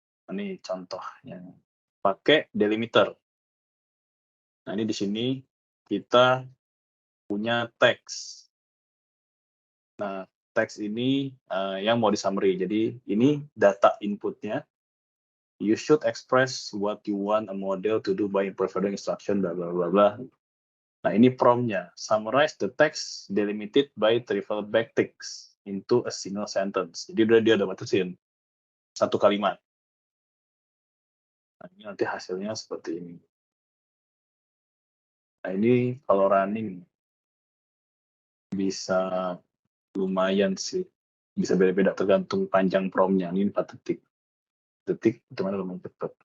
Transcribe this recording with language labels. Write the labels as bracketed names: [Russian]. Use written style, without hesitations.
[Indonesian] Ini contohnya. Pakai delimiter. Nah, ini di sini kita punya teks. Nah, teks ini yang mau di-summary. Jadi, ini data inputnya. [English] You should express what you want a model to do by providing instruction, bla bla bla bla. [Indonesian] Nah, ini prompt-nya. [English] Summarize the text delimited by triple backticks into a single sentence. [Indonesian] Jadi dia udah batasin satu kalimat. Nah, ini nanti hasilnya seperti ini. Nah, ini kalau running bisa lumayan sih. Bisa beda-beda tergantung panjang prompt-nya. Ini 4 detik. Detik itu mana lumayan cepat.